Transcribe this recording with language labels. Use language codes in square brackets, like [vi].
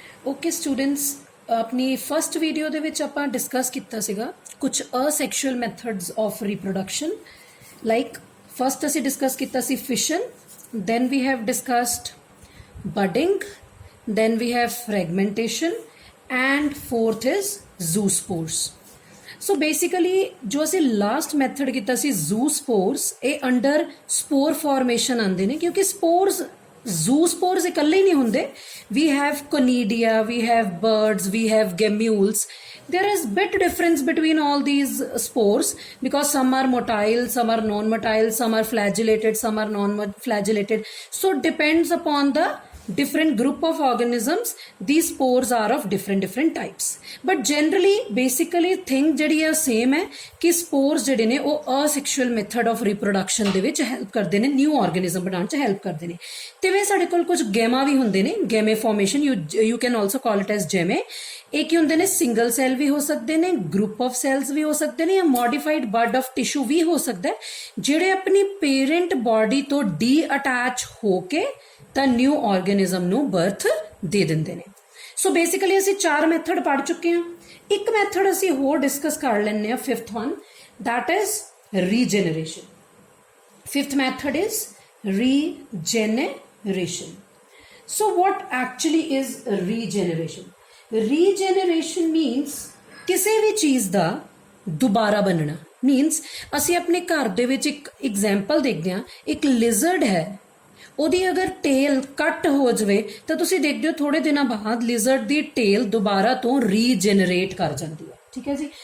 [pa] Okay students, अपनी first video ਦੇ ਵਿੱਚ ਆਪਾਂ ਡਿਸਕਸ ਕੀਤਾ ਸੀਗਾ ਕੁਝ asexual methods of reproduction. Like first ਅਸੀਂ ਡਿਸਕਸ ਕੀਤਾ ਸੀ fashion, [en] then we have discussed budding, then we have fragmentation, and fourth is zoospores। [pa] So basically ਜੋ ਅਸੀਂ ਲਾਸਟ ਮੈਥਡ ਕੀਤਾ ਸੀ ਜ਼ੂਸਪੋਰਸ, ਇਹ ਅੰਡਰ ਸਪੋਰ ਫਾਰਮੇਸ਼ਨ ਆਉਂਦੇ ਨੇ ਕਿਉਂਕਿ ਸਪੋਰਸ zoospores ਇਕੱਲੇ ਹੀ ਨਹੀਂ ਹੁੰਦੇ। [en] we have conidia, we have birds, we have gemmules. There is bit difference between all these spores because some are motile, some are non-motile, some are flagellated, some are non-flagellated. So depends upon the different group of organisms, these spores are of different types, but generally basically thing [pa] ਜਿਹੜੀ ਹੈ [en] same [pa] ਹੈ ਕਿ [en] spores [pa] ਜਿਹੜੇ ਨੇ ਉਹ [en] asexual method of reproduction [pa] ਦੇ ਵਿੱਚ [en] help [pa] ਕਰਦੇ ਨੇ, [en] new organism [pa] ਬਣਾਉਣ 'ਚ [en] help ਕਰਦੇ ਨੇ। [pa] ਤੇ ਵੇ ਸਾਡੇ ਕੋਲ ਕੁਝ ਗੈਮਾ ਵੀ ਹੁੰਦੇ ਨੇ, ਗੈਮੇ formation, [en] you can also call it as gemme। [pa] ਇਹ ਕੀ ਹੁੰਦੇ ਨੇ? ਸਿੰਗਲ ਸੈਲ ਵੀ ਹੋ ਸਕਦੇ ਨੇ, ਗਰੁੱਪ ਆਫ ਸੈਲਸ ਵੀ ਹੋ ਸਕਦੇ ਨੇ, ਜਾਂ ਮੋਡੀਫਾਈਡ ਬਡ ਆਫ ਟਿਸ਼ੂ ਵੀ ਹੋ ਸਕਦਾ ਹੈ, ਜਿਹੜੇ ਆਪਣੀ ਪੇਰੈਂਟ ਬਾਡੀ ਤੋਂ ਡੀ ਅਟੈਚ ਹੋ ਕੇ ਤਾਂ ਨਿਊ ਆਰਗੇਨਿਜ਼ਮ ਨੂੰ ਬਰਥ ਦੇ ਦਿੰਦੇ ਨੇ। ਸੋ ਬੇਸਿਕਲੀ ਅਸੀਂ 4 ਮੈਥਡ ਪੜ੍ਹ ਚੁੱਕੇ ਹਾਂ। ਇੱਕ ਮੈਥਡ ਅਸੀਂ ਹੋਰ ਡਿਸਕਸ ਕਰ ਲੈਂਦੇ ਹਾਂ, [en] 5th one, that is regeneration। 5th method is regeneration। So what actually is regeneration? Regeneration means [pa] ਕਿਸੇ ਵੀ ਚੀਜ਼ ਦਾ ਦੁਬਾਰਾ ਬਣਨਾ। ਮੀਨਸ ਅਸੀਂ ਆਪਣੇ ਘਰ ਦੇ ਵਿੱਚ ਇੱਕ ਐਗਜ਼ਾਮਪਲ ਦੇਖਦੇ ਹਾਂ, ਇੱਕ ਲਿਜ਼ਰਡ ਹੈ, ਉਹਦੀ ਅਗਰ ਟੇਲ ਕੱਟ ਹੋ ਜਾਵੇ ਤਾਂ ਤੁਸੀਂ ਦੇਖਦੇ ਹੋ ਥੋੜੇ ਦਿਨਾਂ ਬਾਅਦ ਲਿਜ਼ਰਡ ਦੀ ਟੇਲ ਦੁਬਾਰਾ ਤੋਂ ਰੀਜਨਰੇਟ ਕਰ ਜਾਂਦੀ ਹੈ। ਠੀਕ ਹੈ ਜੀ।